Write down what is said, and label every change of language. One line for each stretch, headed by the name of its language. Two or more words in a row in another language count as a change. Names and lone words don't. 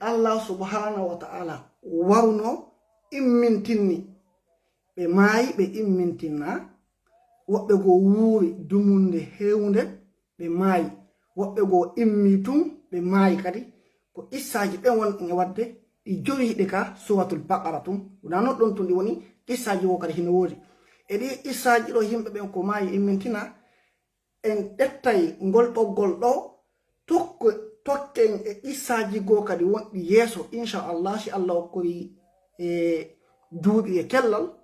Fula: Allah
Arabic: سبحانه وتعالى
Fula: wawno immintinni ɓe maayi ɓe immintinna woɓɓe go wuuri dumunde hewnde ɓe maayi woɓɓe go immi tun ɓe maayi kadi ko issaji ɓen won e wadde ɗi joyiɗe ka suratul baqara tun wona non ɗon tun ɗi woni issaji wo kadi hino woodi e ɗi issaji ɗo yimɓe ɓen ko maayi immintina en ƴettay ngol ɓoggol ɗo tokken e issaji goo kadi wonɗi yeeso inchallah si Allah hokkori e duuɓi e kellal